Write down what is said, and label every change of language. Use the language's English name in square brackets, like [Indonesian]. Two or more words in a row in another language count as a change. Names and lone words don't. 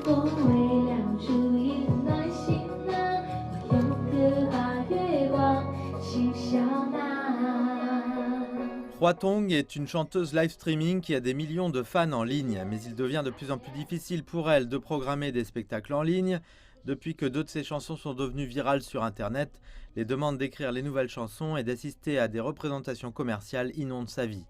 [Chinese] 风微亮，烛影暖心啊，我用歌把月光轻笑纳。 [French] Hua Tong est une chanteuse [English] live streaming [French] qui a des millions de fans en ligne, mais il devient de plus en plus difficile pour elle de programmer des spectacles en ligne. Depuis que deux de ses chansons sont devenues virales sur Internet, les demandes d'écrire les nouvelles chansons et d'assister à des représentations commerciales inondent sa vie.